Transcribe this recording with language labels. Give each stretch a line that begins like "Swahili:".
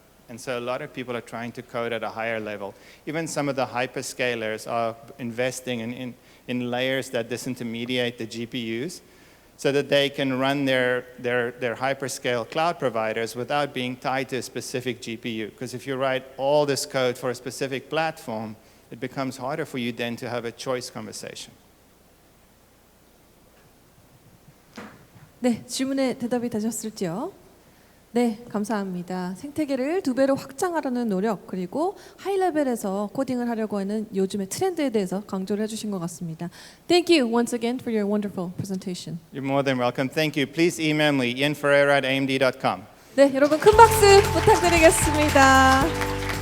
English: And so a lot of people are trying to code at a higher level. Even some of the hyperscalers are investing in layers that disintermediate the GPUs so that they can run their hyperscale cloud providers without being tied to a specific GPU. Because if you write all this code for a specific platform, it becomes harder for you then to have a choice conversation.
Korean: 네, 질문에 대답이 되셨을지요? 네, 감사합니다. 생태계를 2배로 확장하려는 노력 그리고 하이 레벨에서 코딩을 하려고 하는 요즘의 트렌드에 대해서 강조를 해주신 것 같습니다.
English: Thank you once again for your wonderful presentation. You're more than welcome. Thank you. Please email me, ianferreira@amd.com.
Korean: 네, 여러분 큰 박수 부탁드리겠습니다.